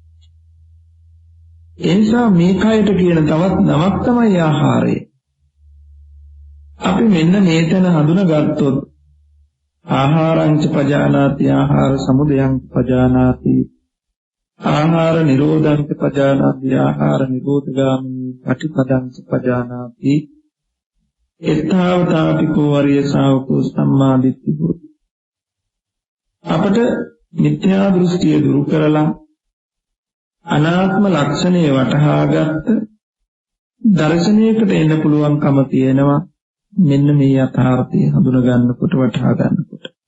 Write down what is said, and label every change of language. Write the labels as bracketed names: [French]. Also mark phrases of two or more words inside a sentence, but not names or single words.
[Sinhala] ඒ නිසා මේ කයට කියන තවත් නමක් තමයි ආහාරය. අපි මෙන්න මේතන හඳුනාගත්තොත් [Pali] ආහාරංච පජානාති, ආහාර සමුදයං පජානාති, ආහාර නිරෝධංච පජානාති, ආහාර නිරෝධගාමිනී පටිපදංච පජානාති, එත්තාවතාපිකෝ වරිය ශාවකෝ සම්මාදිට්ඨි හොති. [Sinhala] අපට මිත්‍යා දෘෂ්ටිය දුරු කරලා අනාත්ම ලක්ෂණය වටහාගත්ත දර්ශනයකට එන්න පුළුවන්කම තියෙනවා. මෙන්න මේ යථාර්ථය හඳුනා ගන්නකොට, වටහා ගන්නකොට.